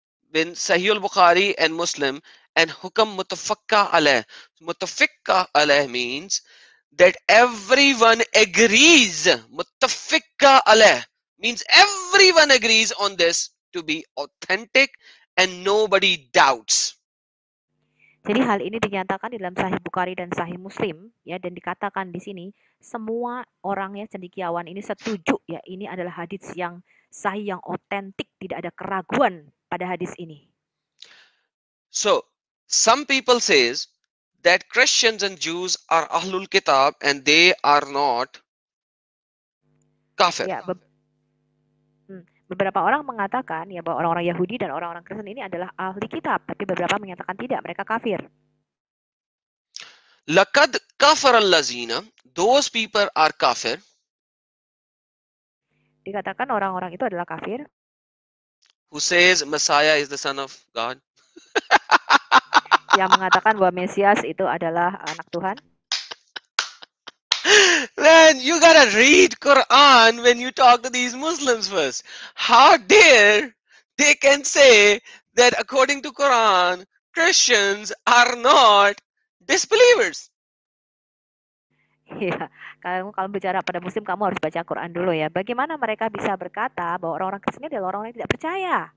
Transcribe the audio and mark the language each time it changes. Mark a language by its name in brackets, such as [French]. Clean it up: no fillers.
[English] When Sahih al-Bukhari and Muslim, and hukam mutafakka alayh. Mutafakka alayh means that everyone agrees. Mutafakka alayh means everyone agrees on this to be authentic and nobody doubts. [Indonesian] Jadi hal ini dinyatakan di dalam Sahih Bukhari dan Sahih Muslim ya, dan dikatakan di sini semua orang ya cendekiawan ini setuju ya, ini adalah hadis yang sahih, yang otentik, tidak ada keraguan pada hadis ini. [English] So some people says that Christians and Jews are Ahlul Kitab and they are not kafir. [Indonesian] Ya, beberapa orang mengatakan ya bahwa orang-orang Yahudi dan orang-orang Kristen ini adalah ahli kitab, tapi beberapa menyatakan tidak, mereka kafir. [Arabic] Laqad kafara allazina, [English] those people are kafir. [Indonesian] Dikatakan orang-orang itu adalah kafir. [English] Who says Messiah is the son of God? [Indonesian] Yang mengatakan bahwa Mesias itu adalah anak Tuhan. [English] Man, you gotta read Quran when you talk to these Muslims first. How dare they can say that according to Quran, Christians are not disbelievers? [Indonesian] Ya, kalau bicara pada Muslim, kamu harus baca Quran dulu ya. Bagaimana mereka bisa berkata bahwa orang-orang Kristen adalah orang-orang yang tidak percaya?